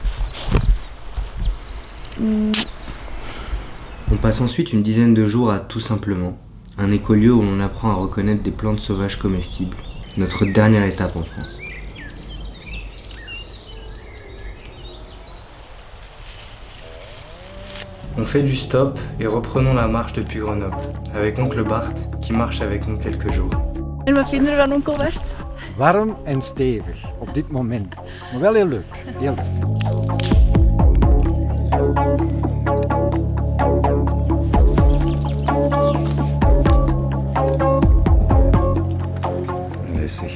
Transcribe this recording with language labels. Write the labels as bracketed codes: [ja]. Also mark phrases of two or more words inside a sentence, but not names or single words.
[fr] On passe ensuite une dizaine de jours à Tout Simplement, un écolieu où l'on apprend à reconnaître des plantes sauvages comestibles, notre dernière étape en France. On fait du stop et reprenons la marche depuis Grenoble, avec oncle Bart qui marche avec nous quelques jours. [nl] En wat vinden we van onkel Bart? Warm en stevig op dit moment. Maar wel heel leuk. Heel leuk. Rustig.